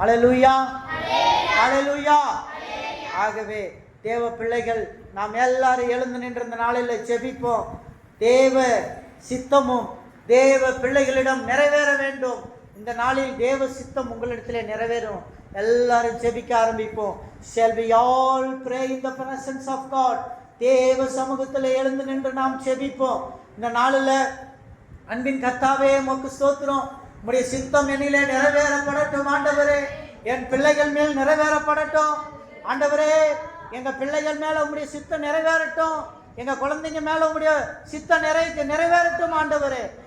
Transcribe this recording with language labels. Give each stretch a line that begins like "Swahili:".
Tamil: அல்லேலூயா, அல்லேலூயா. ஆகவே தேவ பிள்ளைகள், நாம் எல்லாரும் எழுந்து நின்ற இந்த நாளில் ஜெபிப்போம். தேவ சித்தமும் தேவ பிள்ளைகளிடம் நிறைவேற வேண்டும். இந்த நாளில் தேவ சித்தம் உங்களிடத்திலே நிறைவேறும். எல்லாரும் ஜெபிக்க ஆரம்பிப்போம்.
English: Shall we all pray in the presence of God?
Tamil: தேவ சமூகத்தில் எழுந்து நின்று நாம் ஜெபிப்போம். இந்த நாளில் அன்பின் கர்த்தாவே உமக்கு ஸ்தோத்திரம். உம்முடைய சித்தம் என்னிலே நிறைவேறப்படட்டும் ஆண்டவரே. என் பிள்ளைகள் மேல் நிறைவேறப்படட்டும் ஆண்டவரே. எங்கள் பிள்ளைகள் மேலே உம்முடைய சித்தம் நிறைவேறட்டும். எங்கள் குழந்தைங்க மேலே உம்முடைய சித்தம் நிறைவேறட்டும் ஆண்டவரே.